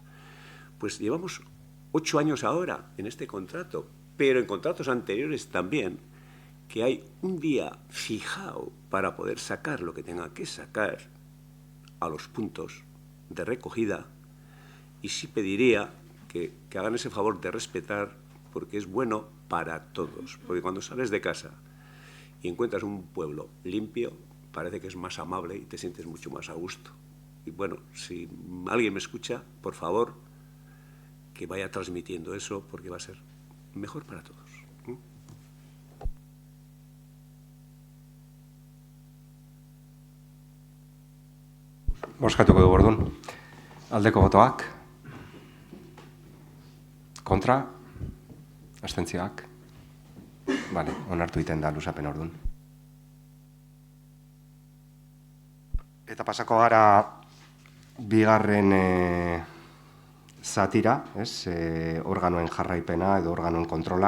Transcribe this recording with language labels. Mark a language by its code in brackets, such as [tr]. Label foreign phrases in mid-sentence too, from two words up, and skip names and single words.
[es] Pues llevamos 8 años ahora en este contrato, pero en contratos anteriores también, que hay un día fijado para poder sacar lo que tenga que sacar a los puntos de recogida, y sí pediría que hagan ese favor de respetar, porque es bueno para todos. Porque cuando sales de casa y encuentras un pueblo limpio, parece que es más amable y te sientes mucho más a gusto. Y bueno, si alguien me escucha, por favor, que vaya transmitiendo eso, porque va a ser mejor para todos. [eu] Bozkatuko dugu orduan. Aldeko botoak. Kontra. Abstentzioak. Vale, onartu egiten da luzapen orduan. Eta pasako gara bigarren zatira, organoen jarraipena edo organoen kontrola.